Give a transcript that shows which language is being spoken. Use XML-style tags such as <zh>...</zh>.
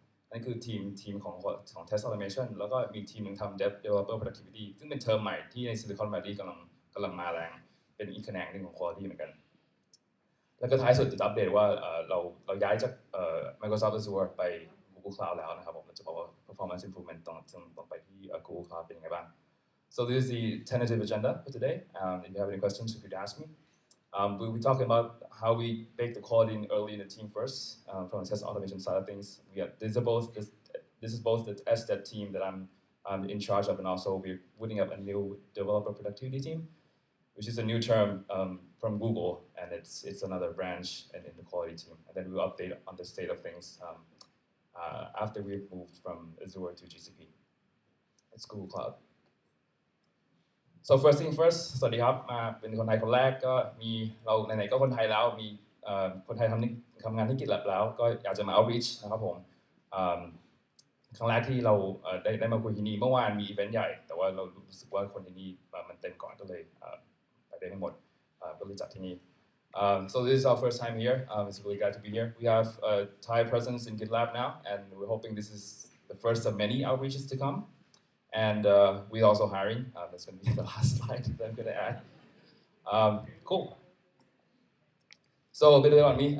<th>นั่นคือทีมของ test automation แล้วก็มีทีมหนึ่งทำ developer productivity ซึ่งเป็นเทอมใหม่ที่ใน Silicon Valley กำลังมาแรงเป็นอีกแขนงหนึ่งของ quality เหมือนกัน แล้วก็ท้ายสุดจะอัปเดตว่าเราย้ายจากMicrosoft Azure ไป Google Cloud แล้วนะครับผมจะบอกว่า performance improvement ต้องไปที่ Google Cloud เป็นยังไงบ้าง</th> <en>So this is the tentative agenda for today. If you have any questions, you could ask me. We'll be talking about how we bake the quality in early in the team first, from the test automation side of things. This is both the SDET team that I'm in charge of, and also we're putting up a new developer productivity team, which is a new term from Google, and it's another branch in the quality team. And then we'll update on the state of things after we've moved from Azure to GCP. It's Google Cloud.</en> <th>So first thing first สวัสดีครับมาเป็นคนไทยคนแรกก็มีเราไหนๆก็คนไทยแล้วมีคนไทยทำงานที่ GitLab แล้วก็อยากจะมา outreach นะครับผมครั้งแรกที่เราได้มาคุยที่นี่เมื่อวานมีอีเวนต์ใหญ่แต่ว่าเรารู้สึกว่าคนที่นี่มันเต็มก่อนก็เลยไปได้ไม่หมดก็เลยจัดที่นี่</th> <en>So this is our first time here. It's really glad to be here. We have a Thai presence in GitLab now, and we're hoping this is the first of many outreaches to come. And we're also hiring. That's going to be the last slide that I'm going to add. Cool. So a bit about me.</en>